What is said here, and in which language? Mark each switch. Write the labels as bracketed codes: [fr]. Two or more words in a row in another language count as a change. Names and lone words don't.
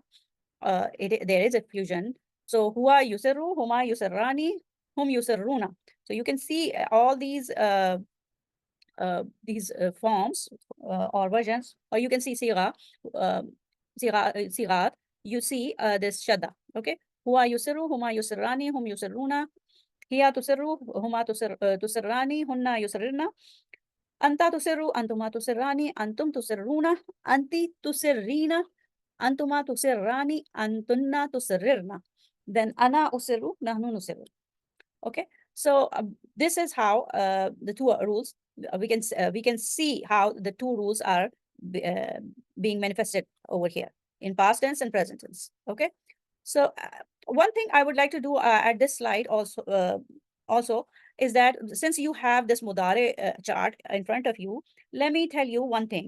[en] There is a fusion. [ar] هو يسر، هما يسران، هم يسرون. [en] So you can see all these forms or versions, or you can see Sigat, you see this Shada, okay? [ar] هو يسر، هما يسران، هم يسرون، هي تسر، هما تسران، هن يسررن، أنت تسر، أنتما تسران، أنتم تسرون، أنت تسرين، أنتما تسران، أنتن تسررن. Then أنا أسر، نحن نسر. [en] Okay, so this is how the two rules, we can see how the two rules are being manifested over here in past tense and present tense. Okay, so one thing I would like to do at this slide also is that since you have this Mudare chart in front of you, let me tell you one thing.